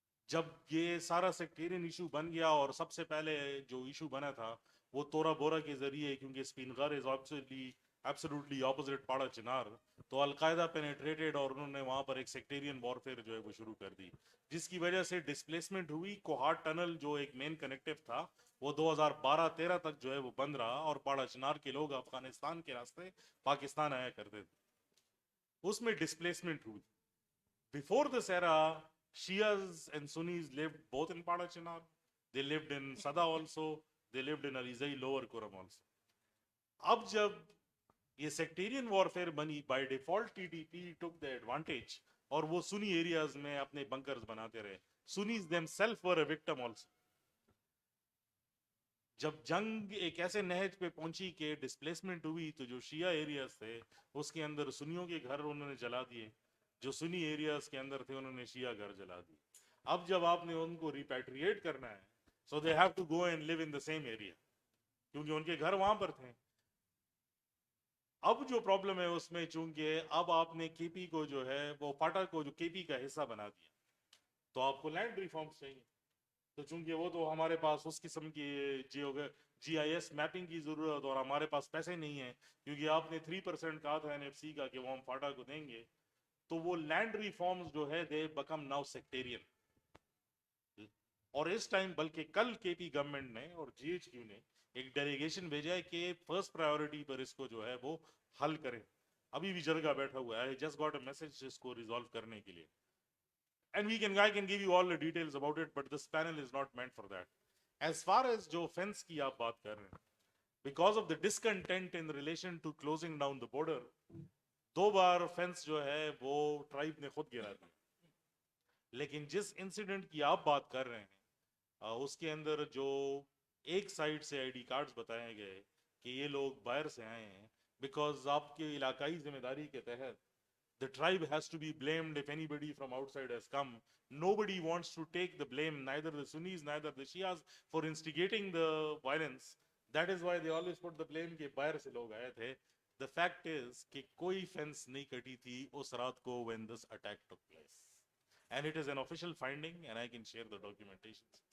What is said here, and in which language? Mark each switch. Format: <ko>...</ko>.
<ur>جب یہ سارا سیکٹیرین ایشو بن گیا اور سب سے پہلے جو ایشو بنا تھا وہ تورا بورا کے ذریعے, کیونکہ اسپینغر</ur> <en>is absolutely opposite</en> <ur>پاڑا چنار, تو القاعدہ پینیٹریٹڈ اور انہوں نے وہاں پر ایک سیکٹیرین وارفیئر جو ہے وہ شروع کر دی, جس کی وجہ سے ڈسپلیسمنٹ ہوئی. کوہاٹ ٹنل جو ایک مین کنیکٹو تھا وہ 2012-13 تک جو ہے وہ بند رہا, اور پاڑا چنار کے لوگ افغانستان کے راستے پاکستان آیا کرتے تھے. اس میں ڈسپلیسمنٹ ہوئی.</ur> <en>Before this era Shias and Sunnis lived both in Pada Chinar. They lived in Sada also. They lived in Alizai Lower Kuram also.</en> <ur>اب جب یہ سیکٹیرین وارفیئر بنی</ur> <en>by default TTP took the advantage</en> <ur>اور وہ سنی areas میں اپنے bunkers بناتے رہے.</ur> <en>Sunnis themselves were a victim also.</en> <ur>جب جنگ ایک ایسے نہج پہ پہنچی کہ ڈسپلیسمنٹ ہوئی تو جو شیعہ ایریاز تھے اس کے اندر سنیوں کے گھر انہوں نے جلا دیے, جو سنی ایریاز کے اندر تھے انہوں نے شیعہ گھر جلا دیے. اب جب آپ نے ان کو ریپیٹریٹ کرنا ہے</ur> <en>so they have to go and live in the same area</en> <ur>کیونکہ ان کے گھر وہاں پر تھے. اب جو پرابلم ہے اس میں چونکہ اب آپ نے کے پی کو جو ہے وہ پاٹا کو جو کے پی کا حصہ بنا دیا تو آپ کو لینڈ ریفارمز چاہیے. تو چونکہ وہ تو ہمارے پاس اس قسم کی GIS میپنگ کی ضرورت اور ہمارے پاس پیسے نہیں ہیں کیونکہ آپ نے 3% کہا تھا NFC کا کہ وہ ہم پاٹا کو دیں گے, تو وہ لینڈ ریفارمز جو ہے</ur> <en>They became now sectarian.</en> <ur>اور اس ٹائم بلکہ کل کے پی گورنمنٹ نے اور GHQ نے ایک ڈیلیگیشن بھیجا ہے کہ فرسٹ پرائیورٹی پر اس کو جو ہے وہ حل کریں. ابھی بھی جرگہ بیٹھا ہوا ہے,</ur> <en>just got a message</en> <ur>اس کو ریزالو کرنے کے لیے.</ur> <en>And I can give you all the details about it, but this panel is not meant for that. As far as</en> <ur>جو fence کی آپ بات کر رہے ہیں,</ur> <en>because of the discontent in relation to closing down the border,</en> <ur>2 bar fence جو ہے وہ ٹرائب نے خود گرا دی. لیکن جس انسیڈنٹ کی آپ بات کر رہے ہیں اس کے اندر جو ایک سائڈ سے ID کارڈز بتائے گئے کہ یہ لوگ باہر سے آئے ہیں, بیکاز آپ کے علاقائی ذمہ داری کے تحت</ur> <en>the tribe has to be blamed if anybody from outside has come. Nobody wants to take the blame, neither the Sunnis, neither the Shias, for instigating the violence. That is why they always put the blame</en> <ur>کہ باہر سے لوگ آئے تھے.</ur> <en>The fact is</en> <ur>کہ کوئی fence نہیں کٹی تھی اس رات کو</ur> <en>when this attack took place. And it is an official finding and I can share the documentation.</en>